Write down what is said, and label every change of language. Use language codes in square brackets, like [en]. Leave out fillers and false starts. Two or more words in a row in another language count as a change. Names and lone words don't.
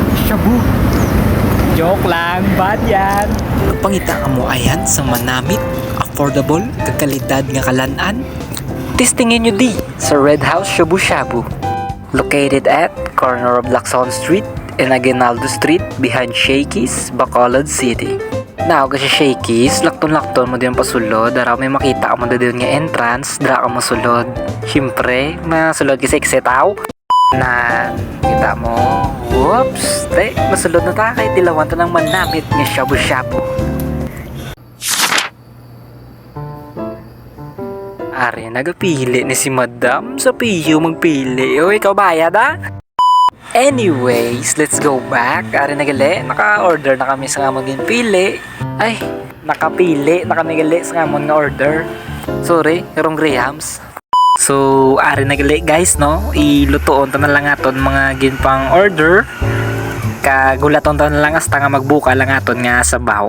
[tl] shabu-shabu. Joke lang, bad yan. [hil] Pangita mo ayan sa manamit, affordable, kakalidad nga kalan-an. Testingin nyo di sa Red House Shabu Shabu. [en] Located at corner of Lacson Street and Aguinaldo Street behind Shakey's, Bacolod City. [hil] Now kasi Shakey's, lakton-lakton mo din pasulod, dara may makita mo doon nga entrance, dara ka masulod. Siyempre, masulod kasi eksetaw. Na kita mo, whoops, masulod na ta kay tilawan to ng manamit nga shabu-shabu. Ari, nagapili ni si Madam sa piyo magpili. O, ikaw bayad ah? Anyways, [en] let's go back. [hil] Ari nagali, naka-order na kami sa ngamon ng pili. Ay, nakapili na kami gali sa ngamon nga order. Sorry, karong Grahams. So, ari nagali guys, no? Ilutoon ta na lang aton mga ginpang order. Kagulaton ta na lang hasta nga magbuka lang aton nga sabaw.